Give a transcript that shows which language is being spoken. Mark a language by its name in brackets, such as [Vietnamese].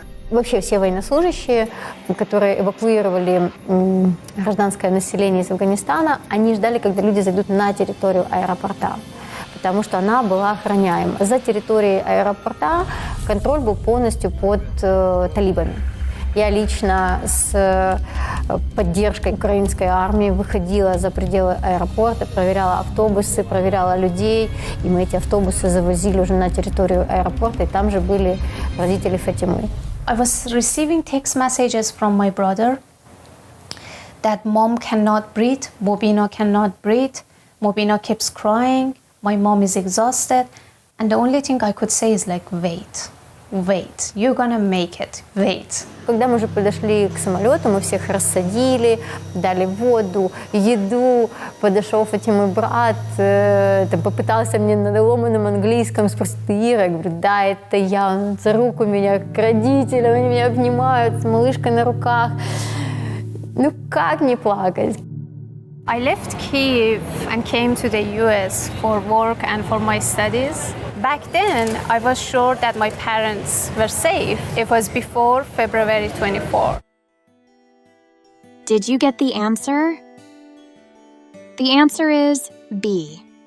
[Russian] Вообще все военнослужащие, которые эвакуировали гражданское население из Афганистана, они ждали, когда люди зайдут на территорию аэропорта, потому что она была охраняема. За территорией аэропорта контроль был полностью под талибами. Я лично с поддержкой украинской армии выходила за пределы аэропорта, проверяла автобусы, проверяла людей, и мы эти автобусы завозили уже на территорию аэропорта, и там же были родители Фатимы. [English] I was receiving text messages from my brother that mom cannot breathe, Mobina cannot breathe, Mobina keeps crying, my mom is exhausted, and the only thing I could say is like, wait, you're gonna make it, wait. [Russian] Когда мы уже подошли к самолету, мы всех рассадили, дали воду, еду. Подошел Фатимы брат, попытался мне на ломаном английском спросить: ты Ира? Я говорю: да, это я. Он за руку меня к родителям, они меня обнимают с малышкой на руках. Ну как не плакать? [English] I left Kyiv and came to the US for work and for my studies. Back then, I was sure that my parents were safe. It was before February 24. Did you get the answer? The answer is B.